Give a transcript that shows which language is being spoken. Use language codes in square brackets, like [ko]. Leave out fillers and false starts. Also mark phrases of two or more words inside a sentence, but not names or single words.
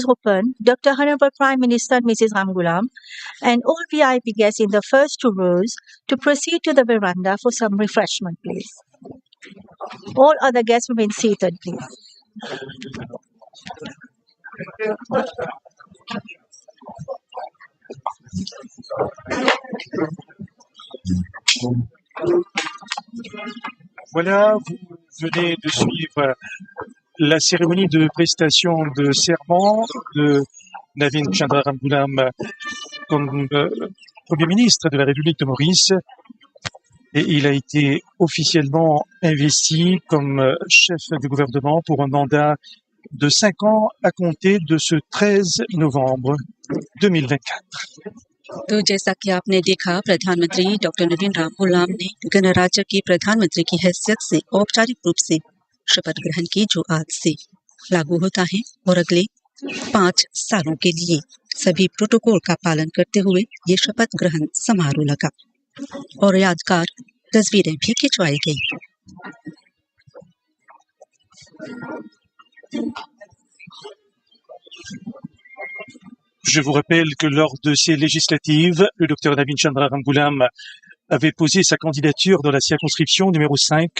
[en] Rupan, Dr. Honorable Prime Minister Mrs. Ramgoolam, and all VIP guests in the first two rows to proceed to the veranda for some refreshment, please. All other guests remain seated, please. [fr] Voilà, vous venez de suivre la cérémonie de prestation de serment de Navinchandra Ramgoolam comme Premier ministre de la République de Maurice. Et il a été officiellement investi comme chef du gouvernement pour un mandat de 5 ans à compter de ce 13 novembre 2024. [hi] तो जैसा कि आपने देखा, प्रधानमंत्री डॉक्टर नवीन रामगूलाम ने गणराज्य के प्रधानमंत्री की हैसियत से औपचारिक रूप से शपथ ग्रहण की, जो आज से लागू होता है और अगले 5 सालों के लिए सभी प्रोटोकॉल का पालन करते हुए ये शपथ ग्रहण समारोह लगा और यादगार तस्वीरें भी खिंचवाई गई। [fr] Je vous rappelle que lors de ces législatives, le Dr Navinchandra Ramgoolam avait posé sa candidature dans la circonscription numéro 5